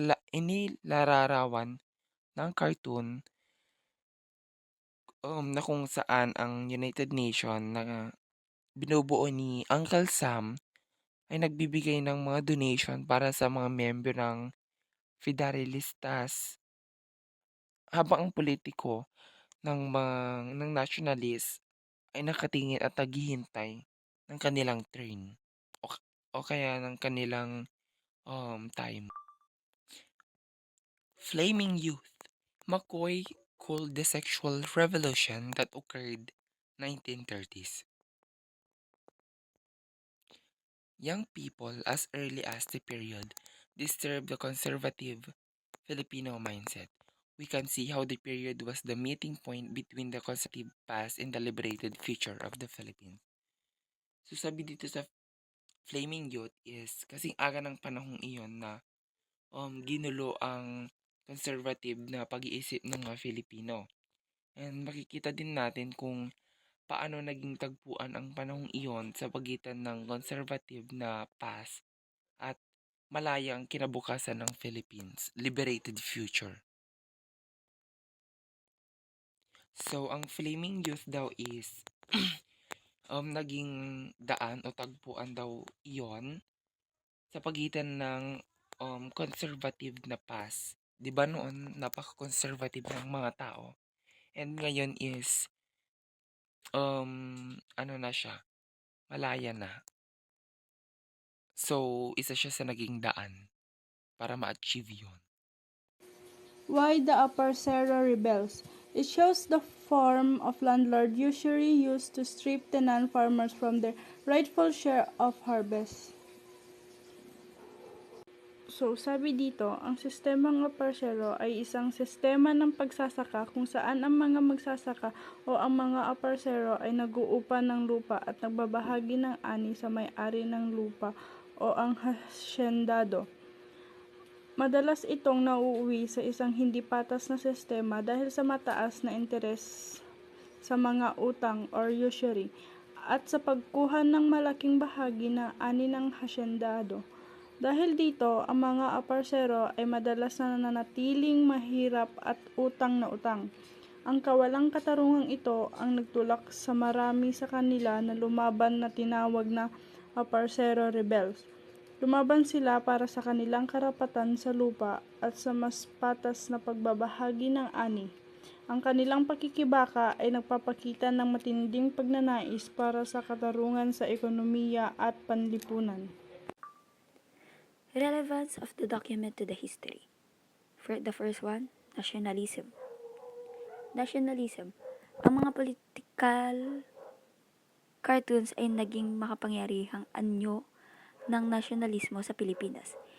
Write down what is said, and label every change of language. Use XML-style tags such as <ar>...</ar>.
<tl>Inilalarawan ng cartoon na kung saan ang United Nations na binubuo ni Uncle Sam ay nagbibigay ng mga donation para sa mga member ng Federalistas habang ang politiko ng nationalist ay nakatingin at naghihintay ng kanilang turn o kaya ng kanilang time.</tl> <en>Flaming Youth. McCoy called the sexual revolution that occurred 1930s. Young people as early as the period disturbed the conservative Filipino mindset, we can see how the period was the meeting point between the conservative past and the liberated future of the Philippines.</en> <tl>So sabi dito sa Flaming Youth is kasing aga ng panahong iyon na ginulo ang conservative na pag-iisip ng mga Filipino. And makikita din natin kung paano naging tagpuan ang panahong iyon sa pagitan ng conservative na past at malayang kinabukasan ng Philippines,</tl> <en>liberated future.</en> <tl>So, ang Flaming Youth daw is naging daan o tagpuan daw iyon sa pagitan ng conservative na past. 'Di ba noon napaka-conservative ng mga tao? And ngayon is ano na siya, malaya na. So, isa siya sa naging daan para ma-achieve 'yon.</tl> <en>Why the Upper Serra rebels? It shows the form of landlord usury used to strip tenant farmers from their rightful share of harvest.</en> <tl>So, sabi dito, ang sistemang Upper Serra ay isang sistema ng pagsasaka kung saan ang mga magsasaka o ang mga Upper Serra ay nag-uupa ng lupa at nagbabahagi ng ani sa may-ari ng lupa o ang hasyendado. Madalas itong nauuwi sa isang hindi patas na sistema dahil sa mataas na interes sa mga utang or usury at sa pagkuha ng malaking bahagi ng ani ng hasyendado. Dahil dito, ang mga aparsero ay madalas na nananatiling mahirap at utang na utang. Ang kawalang katarungang ito ang nagtulak sa marami sa kanila na lumaban na tinawag na aparsero rebels. Lumaban sila para sa kanilang karapatan sa lupa at sa mas patas na pagbabahagi ng ani. Ang kanilang pakikibaka ay nagpapakita ng matinding pagnanais para sa katarungan sa ekonomiya at panlipunan.</tl> <en>Relevance of the document to the history. For the first one, nationalism. Nationalism.</en> <tl>Ang mga political cartoons ay naging makapangyarihang anyo ng nasyonalismo sa Pilipinas.</tl>